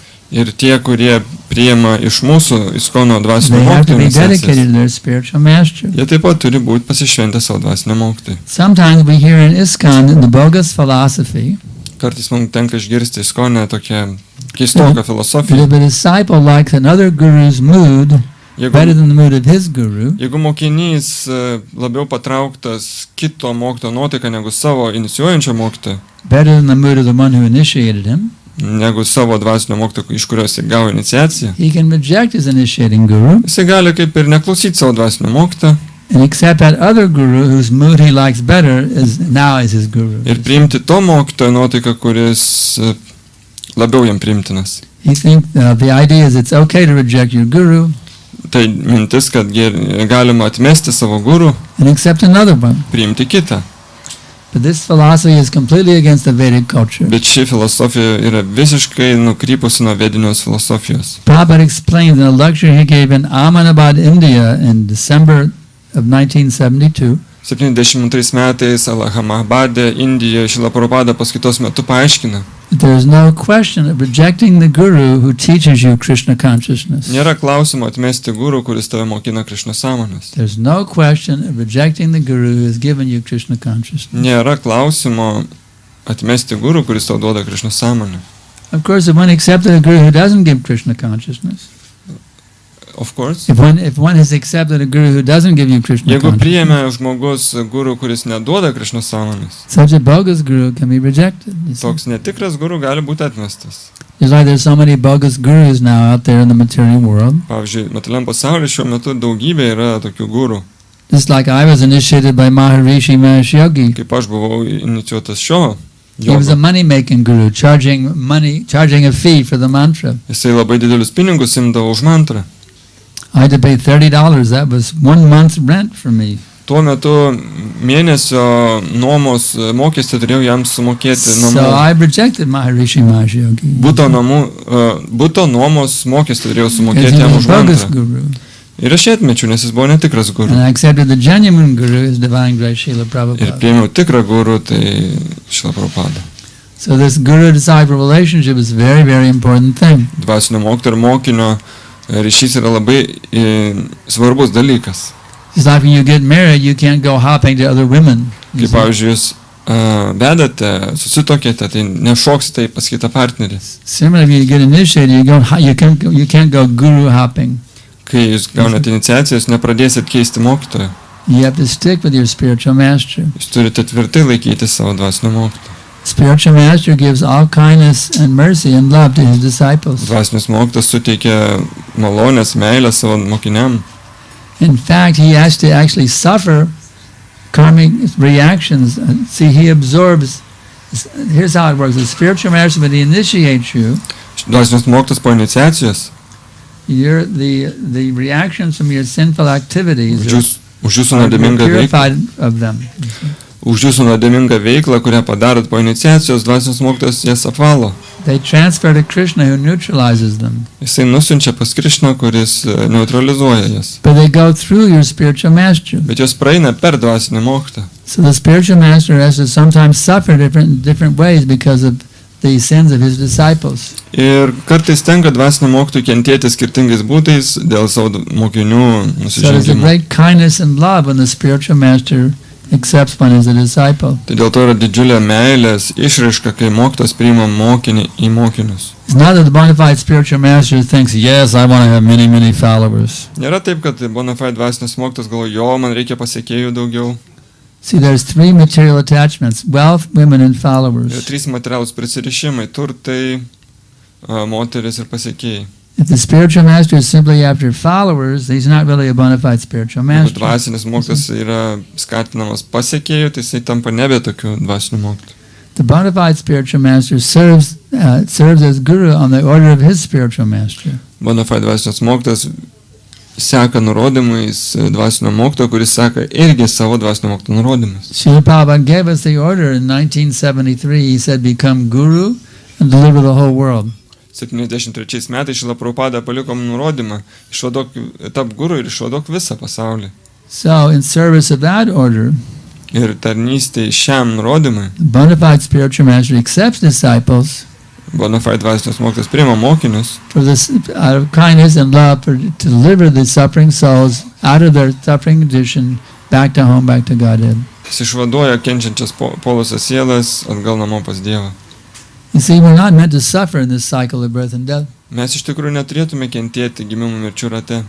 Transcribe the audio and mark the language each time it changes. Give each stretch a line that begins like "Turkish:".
Lithuanian: Ir tie, kurie priima iš mūsų Iskono dvasinio
English: they have to
Lithuanian: mokytojo
English: be
Lithuanian: iniciacijas,
English: dedicated to their spiritual master.
Lithuanian: jie taip pat turi būti pasišventę savo dvasinio mokytojui.
English: Sometimes we hear in ISKCON the bogus philosophy
Lithuanian: Kartais mums tenka išgirsti Iskone tokią keistoką
English: that
Lithuanian: filosofiją.
English: if a disciple likes another guru's mood better than the mood of his guru,
Lithuanian: Jeigu mokinys labiau patrauktas kito mokytojo nuotaiką negu savo inicijuojančio mokytojo,
English: better than the mood of the one who initiated him,
Lithuanian: negu savo dvasinio mokytojo, iš kurios jis gavo iniciaciją,
English: he can reject his initiating guru
Lithuanian: jisai gali kaip ir neklausyti savo dvasinio mokytojo
English: and accept that other guru whose mood he likes better now is his guru.
Lithuanian: ir priimti to mokytojo nuotaiką, kuris labiau jam priimtinas.
English: He thinks the idea is it's okay to reject your guru
Lithuanian: Tai mintis, kad galima atmesti savo gurų,
English: and accept another one.
Lithuanian: priimti kitą.
English: But this philosophy is completely against the Vedic culture.
Lithuanian: Bet ši filosofija yra visiškai nukrypusi nuo vedinios filosofijos.
English: Prabhupada explains in a lecture he gave in Ahmedabad, India in December of 1972
Lithuanian: 72 metais Allahabade, Indijoje, Šrila Prabhupada paskaitos metu paaiškina.
English: that there is no question of rejecting the guru who teaches you Krishna consciousness.
Lithuanian: Nėra klausimo atmesti gurų, kuris tave mokina Krišna sąmonės.
English: There's no question of rejecting the guru who has given you Krishna consciousness.
Lithuanian: Nėra klausimo atmesti gurų, kuris tau duoda Krišna sąmonę.
English: Of course, if one accepted a guru who doesn't give Krishna consciousness, Of course. if one has accepted a guru who doesn't give you Krishna
Lithuanian: Jeigu
English: consciousness,
Lithuanian: priėmė žmogus gurų, kuris neduoda Krišna sąmonės,
English: such a bogus guru can be rejected. You see.
Lithuanian: toks netikras gurų gali būti atmestas.
English: Just like there's so many bogus gurus now out there in the material world.
Lithuanian: Pavyzdžiui, materialiam pasaulyje šiuo metu daugybė yra tokių gurų.
English: Just like I was initiated by Maharishi Mahesh Yogi.
Lithuanian: Kaip aš buvau inicijuotas šio
English: He was a
Lithuanian: jogo.
English: money-making guru, charging a fee for the mantra.
Lithuanian: Jisai labai didelius pinigus imdavo už mantrą.
English: I had to pay $30. That was 1 month's rent for me.
Lithuanian: Tuo metu mėnesio nuomos mokestį turėjau jam sumokėti
English: So
Lithuanian: namų.
English: I rejected Maharishi Mahesh Yogi.
Lithuanian: Buto nuomos mokestį turėjau
English: Because
Lithuanian: sumokėti
English: he
Lithuanian: jam
English: was
Lithuanian: už
English: a bogus
Lithuanian: mantrą.
English: guru.
Lithuanian: Ir aš atmečiau, nes jis buvo netikras
English: And
Lithuanian: guru.
English: I accepted the genuine guru as Divine Grace Srila
Lithuanian: Ir
English: Prabhupada.
Lithuanian: priėmiau tikrą guru, tai Šrila Prabhupada.
English: So this guru-disciple relationship is a very, very important thing.
Lithuanian: Dvasinio mokytojo ir mokinio ryšys yra labai svarbus dalykas.
English: It's like when you get married, you can't go hopping to other women. You
Lithuanian: Kaip
English: see.
Lithuanian: pavyzdžiui, jūs vedate, susitokėte, tai nešoksite į pas kitą partnerį.
English: Similarly, if you get initiated, you can't go guru hopping.
Lithuanian: Kai jūs gaunate iniciacijas, nepradėsit keisti mokytojo.
English: You have to stick with your spiritual master.
Lithuanian: Jūs turite tvirtai laikyti savo dvasinio mokytojo.
English: Spiritual master gives all kindness and mercy and love to his disciples.
Lithuanian: Dvasinis mokytojas suteikia malonės, meilę savo mokiniam.
English: In fact, he has to actually suffer karmic reactions. See, he absorbs. Here's how it works. The spiritual master, when he initiates you,
Lithuanian: Dvasinis mokytojas po iniciacijos
English: the reactions from your sinful activities
Lithuanian: už jūsų
English: are
Lithuanian: nuodėmingą veiklą,
English: purified of them.
Lithuanian: už jūsų nuodėmingą veiklą, kurią padarot po iniciacijos, dvasinis mokytojas jas apvalo.
English: They transfer to Krishna, who neutralizes them.
Lithuanian: Jisai nusiunčia pas Krišną, kuris neutralizuoja jas.
English: But they go through your spiritual master.
Lithuanian: Bet jos praeina per dvasinį mokytoją.
English: So the spiritual master has to sometimes suffer different ways because of the sins of his disciples.
Lithuanian: Ir kartais tenka dvasinio mokytojui kentėti skirtingais būdais dėl savo mokinių
English: So there's a
Lithuanian: nusižengimų.
English: great kindness and love when the spiritual master accepts one as a disciple.
Lithuanian: Tai dėl to yra didžiulė meilės išraiška, kai mokytojas priima mokinį į mokinius.
English: It's not that the bona fide spiritual master thinks, yes, I want to have many, many followers.
Lithuanian: Nėra taip, kad bona fide dvasinis mokytojas galvoja, jo, man reikia pasiekėjų daugiau.
English: See, there's 3 material attachments: wealth, women, and
Lithuanian: Yra
English: followers.
Lithuanian: 3 materialūs prisirišimai - turtai, moteris ir pasiekėjai.
English: If the spiritual master is simply after followers, he's not really a bona fide spiritual
Lithuanian: Jeigu
English: master.
Lithuanian: dvasinis mokytojas yra skatinamas pasiekėjų, tai jisai tampa nebe tokiu dvasiniu mokytoju.
English: The bona fide spiritual master serves as guru on the order of his spiritual master.
Lithuanian: Bona fide dvasinis mokytojas, seka nurodymais dvasinio mokytojo, kuris seka irgi savo dvasinio mokytojo nurodymais.
English: Srila Prabhupada gave us the order in 1973. He said, become guru and deliver the whole world.
Lithuanian: 73 metais Šrila Prabhupada paliko nurodymą, tap guru ir išvaduok visą pasaulį.
English: So, in service of that order,
Lithuanian: Ir tarnystė šiam nurodymui,
English: bona fide spiritual master accepts disciples
Lithuanian: bona fide dvasinis mokytojas priima mokinius
English: for this, out of kindness and love, to deliver the suffering souls out of their suffering condition back to home, back to Godhead.
Lithuanian: Jis išvaduoja kenčiančias polusias sielas atgal namo pas Dievą.
English: You see, we're not meant to suffer in this cycle of birth and death.
Lithuanian: Mes iš tikrųjų neturėtume kentėti gimimų mirčių rate.